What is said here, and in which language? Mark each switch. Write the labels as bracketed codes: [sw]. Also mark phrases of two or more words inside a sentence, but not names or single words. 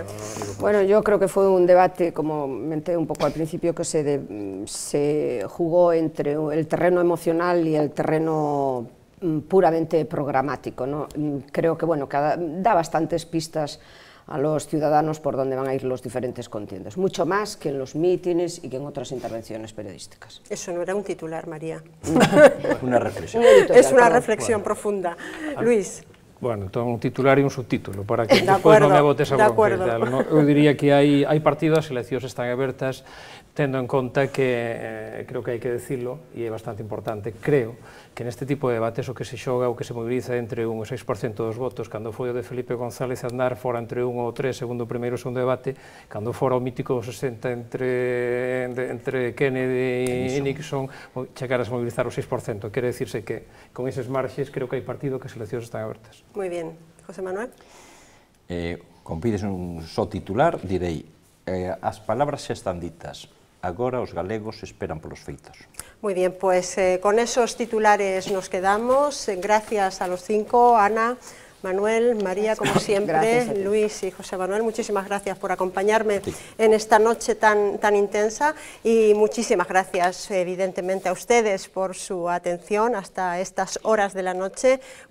[es] Bueno, yo creo que fue un debate, como menté un poco al principio, que se jugó entre el terreno emocional y el terreno puramente programático, ¿no? Creo que, bueno, da bastantes pistas a los ciudadanos por dónde van a ir los diferentes contiendos, mucho más que en los mítines y que en otras intervenciones periodísticas. Eso no era un titular, María. Una reflexión. Es una reflexión profunda. Luis. [gl] Bueno, entón un titular e un subtítulo, para que [es] De [gl] despois [es] acuerdo, [gl] non me botes a [es] de [gl] bronca. [es] acuerdo. [gl] Eu diría que hai partido, as eleccións están abertas, tendo en conta que, creo que hai que decirlo, e é bastante importante, creo, que neste tipo de debates o que se xoga, o que se moviliza entre 1 e 6% dos votos, cando foi o de Felipe González Aznar, fora entre 1 ou 3, segundo o primeiro e segundo debate, cando fora o mítico 60 entre Kennedy e Nixon, chegar a mobilizar o 6%. Quere decirse que, con eses marxes, creo que hai partido que as eleccións están abertas. [es] Muy bien. José Manuel. [gl] Como pides un só titular, direi, as palabras xa están ditas, agora os galegos esperan polos feitos. [es] Muy bien, pues con esos titulares nos quedamos. Gracias a los 5, Ana, Manuel, María, como siempre, Luis y José Manuel, muchísimas gracias por acompañarme en esta noche tan intensa y muchísimas gracias evidentemente a ustedes por su atención hasta estas horas de la noche.